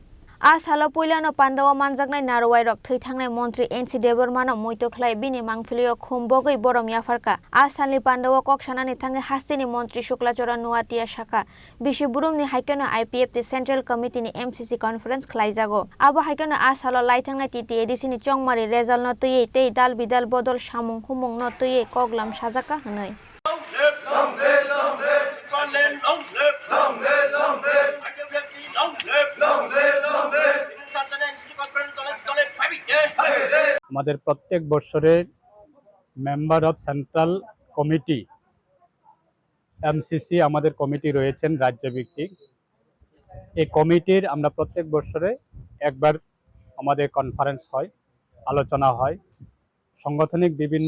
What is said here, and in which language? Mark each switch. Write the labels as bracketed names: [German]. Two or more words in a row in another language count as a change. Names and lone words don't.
[Kok Borok] Asalo Puilano Pandawa Manjaknai Narwai Rok Thithangnai Montri NC Debormano Muito Khlai Bini Mangphilio Khombogoi Borom Yafarka Asali Pandawa Koksanani Thangai Hastini Montri Shuklachora Nuatia Shaka Bishi Burumni Haikano IPFT Central Committee ni MCC Conference Khlaijago Abo Haikano Asalo Laithangnai Titi Edisini Chongmari Rezal no tuyei tei dal bidal bodol samung humung no tuyei koglam sajaka hanoi [Bangla] আমাদের প্রত্যেক বছরের [English] member of central committee [Bangla] এমসিসি আমাদের কমিটি রয়েছেন রাজ্যভিত্তিক এই কমিটির আমরা প্রত্যেক বছরে একবার আমাদের কনফারেন্স হয় আলোচনা হয় সাংগঠনিক বিভিন্ন